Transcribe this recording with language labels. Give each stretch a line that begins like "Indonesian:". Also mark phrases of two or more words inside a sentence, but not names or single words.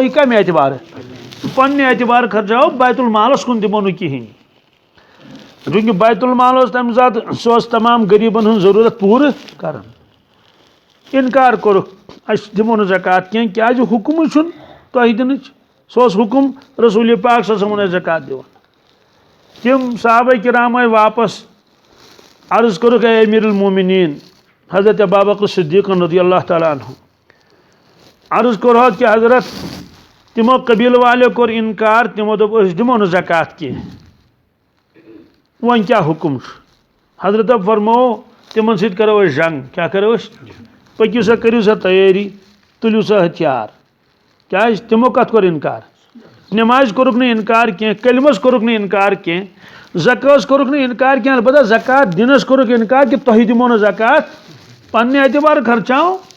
Kashmiri: یہِ کمہِ اعتبار پننہِ اعتبار خرچاوو بیت المالس کُن دِمو نہٕ کِہینۍ چوٗنٛکہِ بیت المال اوس تمہِ ساتہٕ سُہ اوس تمام غریٖبن ہٕنٛز ضروٗرت پوٗرٕ کران انکار کوٚرُکھ أسۍ دِمو نہٕ زکات کینٛہہ کیازِ حُکمٕے چھُنہٕ تۄہہِ دِنٕچ سُہ اوس حُکم رسول پاک
Arabic: صلی اللہ علیہ وسلم
Kashmiri: ٲسۍ زکات دِوان تم صحابہ کرام آے واپس عرض کوٚرُکھ اے امیر المومنین حضرت ابوبکر صدیق
Arabic: رضی اللہ تعالیٰ عنہ
Kashmiri: عرض کوٚرہوکھ کہ حضرت تمو قبیلہٕ والیو کوٚر انکار تمو دوٚپ أسۍ دِمو نہٕ زکات کینٛہہ وۄنۍ کیٛاہ حُکم چھُ حضرتو فرموو تمن سۭتۍ کرو أسۍ جنگ کیٛاہ کرو أسۍ پٔکِو سا کٔرِو سا تیٲری تُلِو سا ہتھیار کیٛازِ تمو کتھ کوٚر انکار نمازِ کوٚرُکھ نہٕ انکار کینٛہہ کلمس کوٚرُکھ نہٕ انکار کینٛہہ زکٲژ کوٚرُکھ نہٕ انکار کینٛہہ البتہ زکات دِنس کوٚرُکھ انکار کہ تۄہہِ دِمو نہٕ زکات پننہِ اعتبار خرچاو